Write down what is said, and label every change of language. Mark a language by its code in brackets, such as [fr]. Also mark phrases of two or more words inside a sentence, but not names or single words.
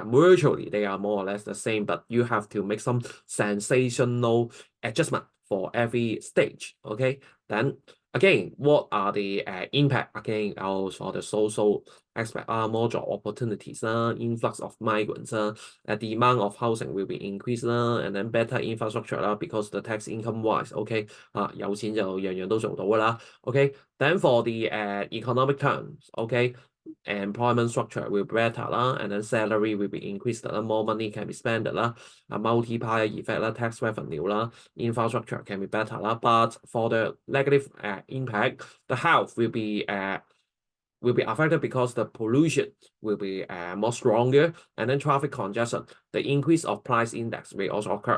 [en] Virtually, they are more or less the same, but you have to make some sensational adjustment for every stage. Okay, then again, what are the impact again for the social aspect? More job opportunities, influx of migrants, demand of housing will be increased, and then better infrastructure because the tax income wise, okay, [yue] 有錢就樣樣都做到㗎啦。 [en] Okay, then for the economic terms, okay, employment structure will be better and then salary will be increased more money can be spent a multiplier effect tax revenue infrastructure can be better but for the negative impact, the health will be affected because the pollution will be more stronger, and then traffic congestion, the increase of price index will also occur.